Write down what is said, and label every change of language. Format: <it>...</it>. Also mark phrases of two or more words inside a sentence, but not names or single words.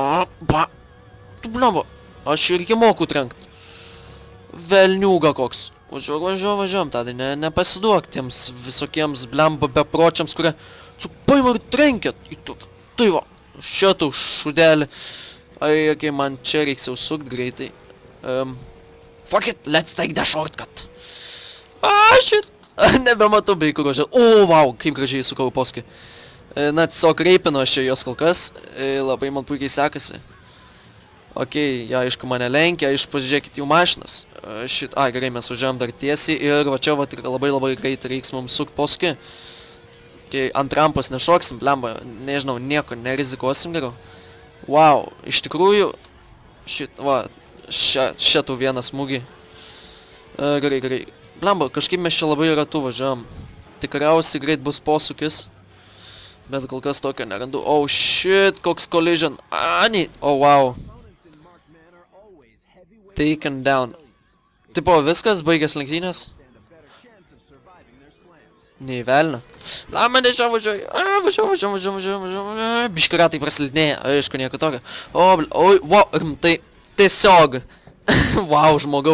<lt>Tu blemo, aš irgi moku trenkt. Velniūga koks. Važiuojam, tadai, nepasiduok tiems visokiems blemba bepročiams, kurie paima ir trenkėt. Tai va, šitą šudelį. Ai, okay, man čia reiks jau sukt greitai.</lt> <en>Fuck it, let's take the shortcut.</en> <lt>Shit. Nebematau bei kur važiuoti. O, wow, kaip gražiai sukau poskai. Na, tiesiog reipinu aš jos kol kas. Labai man puikiai sekasi. Okei, jie aišku mane lenkia, pažiūrėkit jų mašinas. Šit, gerai, mes važiuojam dar tiesiai ir va čia va labai greit reiks mums sukt poskai. Okei, ant rampos nešoksim, blemba, nežinau, nieko, nerizikuosim geriau. Wow, iš tikrųjų, šit, va, šitų vieną smūgį. Gerai. Blemba, kažkaip mes čia labai ratu važiuojam. Tikriausiai greit bus posūkis. Bet kol kas tokio nerandu.</lt> <en>Oh shit, koks collision. Oh wow. Taken down.</en> <lt>Tipo, viskas, baigęs lenktynės? Nei velnio. Lama, nežinau, važiuoju. Biški ratai praslidinėja, aišku, nieko tokio. Wow, rimtai, tiesiog. Wow, žmogau.</lt>